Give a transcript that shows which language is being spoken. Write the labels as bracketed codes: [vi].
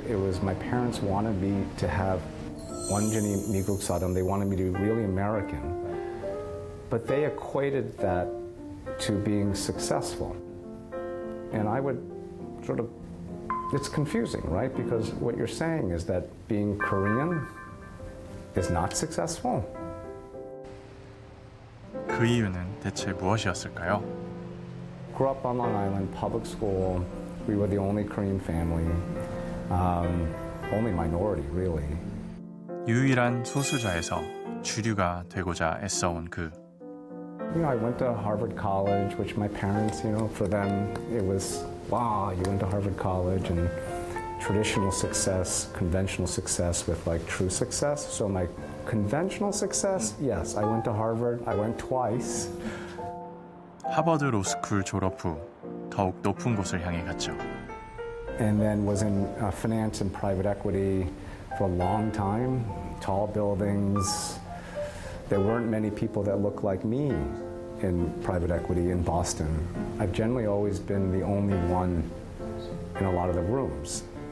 [en] It was my parents wanted me to have [ko] 완전히 미국 사람, [en] they wanted me to be really American. But they equated that to being successful. And I would sort of, it's confusing, right? Because what you're saying is that being Korean is not successful. [ko] 그 이유는 대체 무엇이었을까요? [en] Grew up on Long Island, public school. We were the only Korean family, only minority, really. [ko] 유일한 소수자에서 주류가 되고자 애써온 그. [en] You know, I went to Harvard College, which my parents, you know, for them, it was, wow, you went to Harvard College and traditional success, conventional success with like true success. So my conventional success, yes, I went to Harvard. I went twice. [ko] 하버드 로스쿨 졸업 후 더욱 높은 곳을 향해 갔죠. [en] And then was in finance and private equity for a long time. Tall buildings. There weren't many people that looked like me in private equity in Boston. I've generally always been the only one in a lot of the rooms.